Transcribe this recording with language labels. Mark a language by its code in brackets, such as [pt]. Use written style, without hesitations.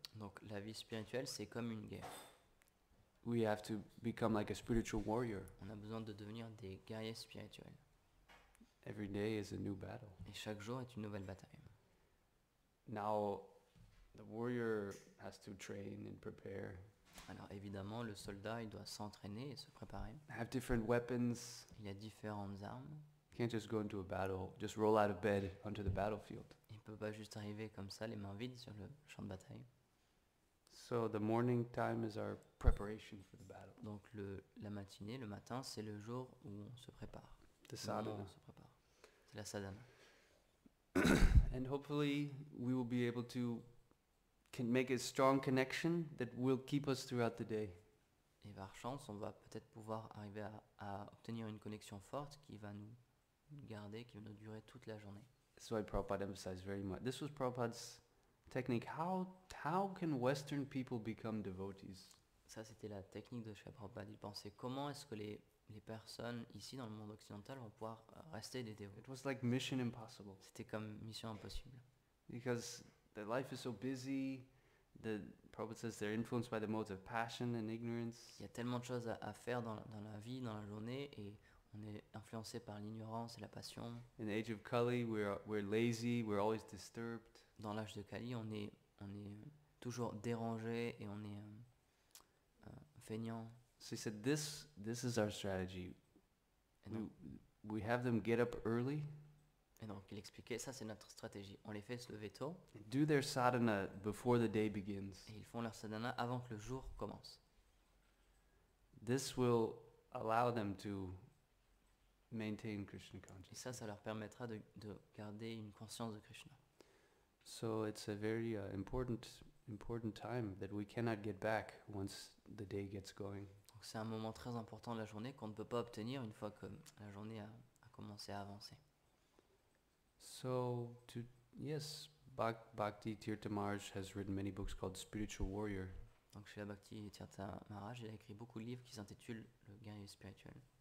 [fr] Donc la vie spirituelle, c'est comme une guerre. [en] We have to become like a spiritual warrior. [fr] On a besoin de devenir des guerriers spirituels. [en] Every day is a new battle. [fr] Et chaque jour est une nouvelle bataille. [en] Now, the warrior has to train and prepare. [fr] Alors évidemment, le soldat, il doit s'entraîner et se préparer. [en] Have different weapons. [fr] Il a différentes armes. [en] You can't just go into a battle, just roll out of bed onto the battlefield. [fr] Il ne peut pas juste arriver comme ça, les mains vides sur le champ de bataille. [en] So the morning time is our preparation for the battle. [fr] Donc la matinée, le matin, c'est le jour où on se prépare. [en] The sadhana. [fr] On se prépare. C'est la sadhana. [en] And hopefully we will be able to make a strong connection that will keep us throughout the day. [fr] Et par chance, on va peut-être pouvoir arriver à obtenir une connexion forte qui va nous garder, qui va nous durer toute la journée. [en] That's why Prabhupada emphasized very much. This was Prabhupada's technique. How can Western people become devotees? [fr] Ça, c'était la technique de Srila Prabhupada. Il pensait comment est-ce que les personnes ici dans le monde occidental vont pouvoir rester des dévots. [en] It was like mission impossible. [fr] C'était comme mission impossible. [en] Because their life is so busy. The Prabhupada says they're influenced by the modes of passion and ignorance. [fr] Il y a tellement de choses à faire dans la vie, dans la journée, et on est influencé par l'ignorance et la passion. [en] In the age of Kali, we're lazy. We're always disturbed. [fr] Dans l'âge de Kali, on est toujours dérangé et on est feignant. [en] So he said, this is our strategy. [fr] Et donc, [en] We have them get up early, [fr] et donc il expliquait, ça c'est notre stratégie. On les fait se lever tôt [en] and do their sadhana before the day begins. [fr] et ils font leur sadhana avant que le jour commence. [en] This will allow them to maintain Krishna [fr] Et [en] consciousness. [fr] ça leur permettra de garder une conscience de Krishna. [en] So it's a very important time that we cannot get back once the day gets going. [fr] Donc c'est un moment très important de la journée qu'on ne peut pas obtenir une fois que la journée a commencé à avancer. [en] So yes, Bhakti Tirtha Maharaj has written many books called Spiritual Warrior. [fr] Donc chez la Bhakti Tirtha Maharaj, il a écrit beaucoup de livres qui s'intitulent Le guerrier spirituel.